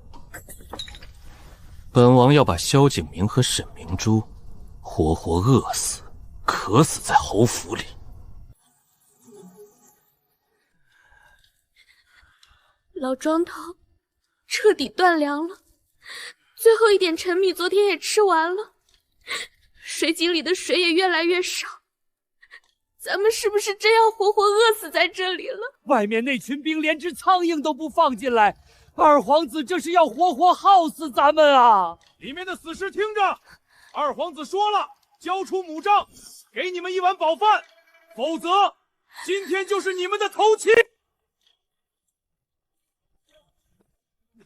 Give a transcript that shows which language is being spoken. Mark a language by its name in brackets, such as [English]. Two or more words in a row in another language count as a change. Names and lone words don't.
[Chinese] 本王要把蕭景明和沈明珠活活餓死，渴死在侯府裡。老莊頭，徹底斷糧了，最後一點陳米昨天也吃完了，水井裡的水也越來越少，咱們是不是真要活活餓死在這裡了？外面那群兵連隻蒼蠅都不放進來，二皇子這是要活活耗死咱們啊！裡面的死屍聽着，二皇子說了，交出母杖，給你們一碗飽飯，否則今天就是你們的頭七。